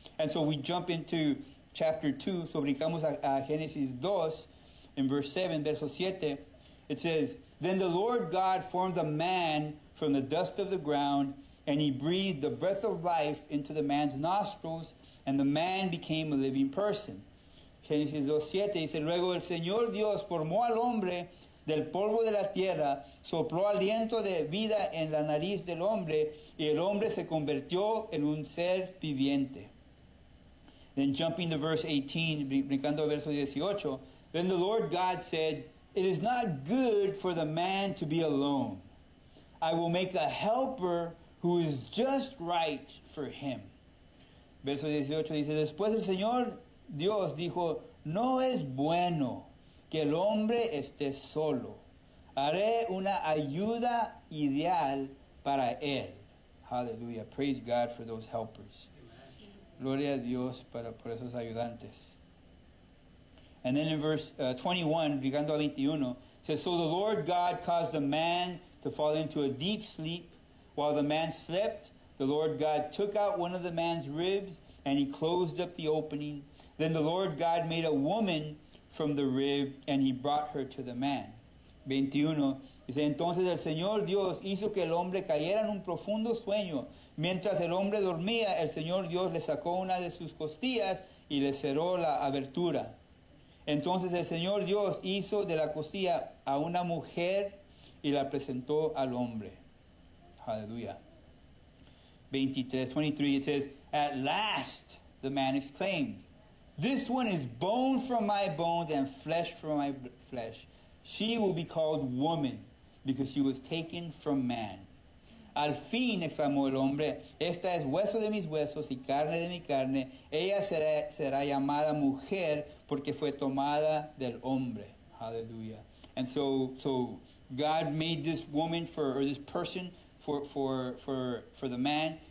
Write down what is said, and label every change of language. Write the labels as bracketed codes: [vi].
[en] And so we jump into chapter 2, [es] so brincamos a Génesis 2, [en] in verse 7, [es] verso 7, [en] it says, Then the Lord God formed a man from the dust of the ground, and he breathed the breath of life into the man's nostrils, and the man became a living person. [es] Génesis 2:7 dice, Luego el Señor Dios formó al hombre del polvo de la tierra, sopló aliento de vida en la nariz del hombre, y el hombre se convirtió en un ser viviente. [en] Then jumping to verse 18, [es] brincando al verso 18, [en] Then the Lord God said, It is not good for the man to be alone. I will make a helper who is just right for him. [es] Verso 18 dice, Después el Señor Dios dijo, No es bueno que el hombre esté solo. Haré una ayuda ideal para él. [en] Hallelujah. Praise God for those helpers. [es] Gloria a Dios por esos ayudantes. [en] And then in verse 21, [es] llegando a 21, [en] it says, So the Lord God caused the man to fall into a deep sleep. While the man slept, the Lord God took out one of the man's ribs, and he closed up the opening. Then the Lord God made a woman from the rib, and he brought her to the man. [es] 21, dice, Entonces el Señor Dios hizo que el hombre cayera en un profundo sueño. Mientras el hombre dormía, el Señor Dios le sacó una de sus costillas y le cerró la abertura. Entonces el Señor Dios hizo de la costilla a una mujer y la presentó al hombre. [en] Hallelujah. 23, it says, At last, the man exclaimed, This one is bone from my bones and flesh from my flesh. She will be called woman, because she was taken from man. [es] Al fin, exclamó el hombre, esta es hueso de mis huesos y carne de mi carne. Ella será llamada mujer porque fue tomada del hombre. [en] Hallelujah. And so God made this woman or this person for the man,